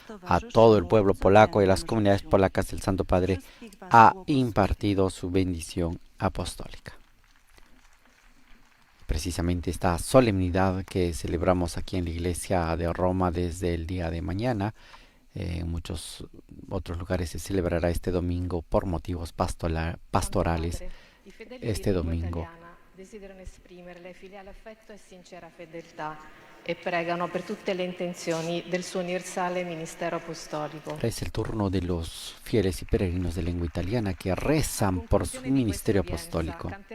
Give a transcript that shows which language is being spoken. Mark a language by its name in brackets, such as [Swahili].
[Spanish] A todo el pueblo polaco y a las comunidades polacas, el Santo Padre ha impartido su bendición apostólica. Precisamente esta solemnidad que celebramos aquí en la Iglesia de Roma desde el día de mañana, en muchos otros lugares se celebrará este domingo por motivos pastorales. Este domingo [Italian] desiderano esprimerle filiale affetto e sincera fedeltà e pregano per tutte le intenzioni del suo universale ministero apostolico. [Spanish] Ahora es el turno de los fieles y peregrinos de lengua italiana que rezan por su ministerio apostólico.